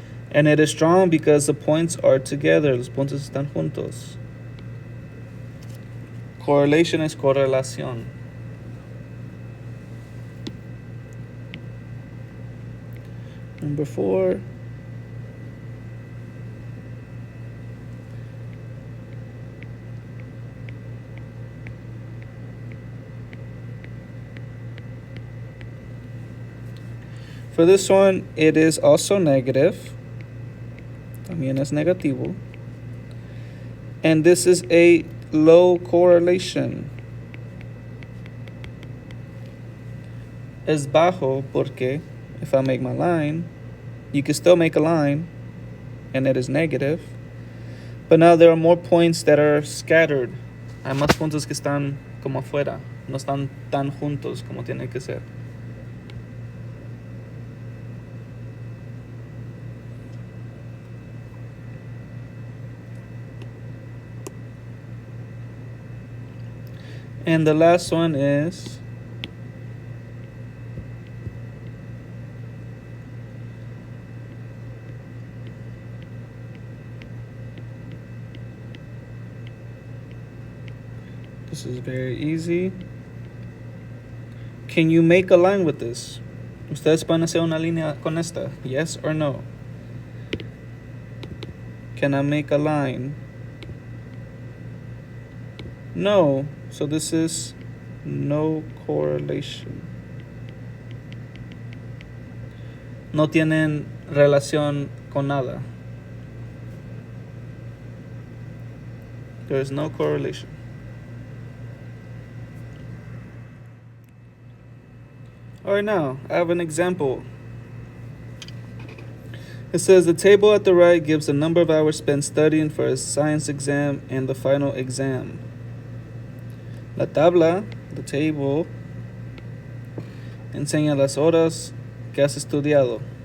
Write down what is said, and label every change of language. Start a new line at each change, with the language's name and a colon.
English: And it is strong because the points are together.
Spanish: Los puntos están juntos. Correlation es correlación.
English: Number 4. For this one, it is also negative.
Spanish: También es negativo.
English: And this is a low correlation.
Spanish: Es bajo porque
English: if I make my line, you can still make a line, and it is negative. But now there are more points that are scattered.
Spanish: Hay más puntos que están como afuera. No están tan juntos como tienen que ser.
English: And the last one is this is very easy. Can you make a line with this?
Spanish: ¿Ustedes pueden hacer una línea con esta?
English: Yes or no? Can I make a line? No. So this is no correlation.
Spanish: No tienen relación con nada.
English: There is no correlation. All right, now I have an example. It says the table at the right gives the number of hours spent studying for a science exam and the final exam.
Spanish: La tabla,
English: the table,
Spanish: enseña las horas que has estudiado.